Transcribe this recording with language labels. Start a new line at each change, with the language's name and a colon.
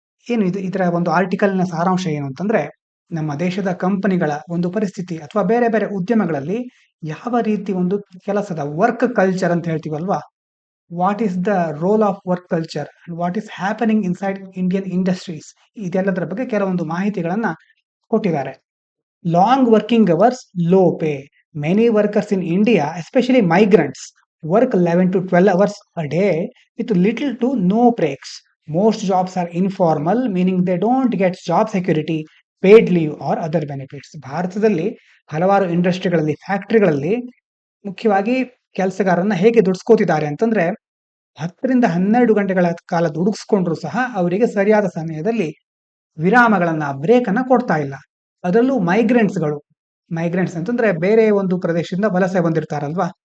Kannada: ಏನು ಇದು, ಇದರ ಒಂದು ಆರ್ಟಿಕಲ್ನ ಸಾರಾಂಶ ಏನು ಅಂತಂದ್ರೆ, ನಮ್ಮ ದೇಶದ ಕಂಪನಿಗಳ ಒಂದು ಪರಿಸ್ಥಿತಿ ಅಥವಾ ಬೇರೆ ಬೇರೆ ಉದ್ಯಮಗಳಲ್ಲಿ ಯಾವ ರೀತಿ ಒಂದು ಕೆಲಸದ ವರ್ಕ್ ಕಲ್ಚರ್ ಅಂತ ಹೇಳ್ತೀವಲ್ವಾ,
English: what is the role of work culture and what is happening inside Indian industries,
Kannada: ಇದೆಲ್ಲದರ ಬಗ್ಗೆ ಕೆಲವೊಂದು ಮಾಹಿತಿಗಳನ್ನ ಕೊಟ್ಟಿದ್ದಾರೆ.
English: Long working hours, low pay. Many workers in India, especially migrants, work 11 to 12 hours a day with little to no breaks. Most jobs are informal, meaning they don't get job security, paid leave or other benefits.
Kannada: ಭಾರತದಲ್ಲಿ ಹಲವಾರು ಇಂಡಸ್ಟ್ರಿಗಳಲ್ಲಿ, ಫ್ಯಾಕ್ಟರಿಗಳಲ್ಲಿ ಮುಖ್ಯವಾಗಿ ಕೆಲಸಗಾರರನ್ನ ಹೇಗೆ ದುಡಿಸ್ಕೋತಿದ್ದಾರೆ ಅಂತಂದ್ರೆ, 10 ರಿಂದ 12 ಗಂಟೆಗಳ ಕಾಲ ದುಡಿಸ್ಕೊಂಡ್ರು ಸಹ ಅವರಿಗೆ ಸರಿಯಾದ ಸಮಯದಲ್ಲಿ ವಿರಾಮಗಳನ್ನ, ಬ್ರೇಕ್ ಅನ್ನ ಕೊಡ್ತಾ ಇಲ್ಲ. ಅದರಲ್ಲೂ ಮೈಗ್ರೆಂಟ್ಸ್ ಅಂತಂದ್ರೆ ಬೇರೆ ಒಂದು ಪ್ರದೇಶದಿಂದ ವಲಸೆ ಬಂದಿರ್ತಾರಲ್ವಾ.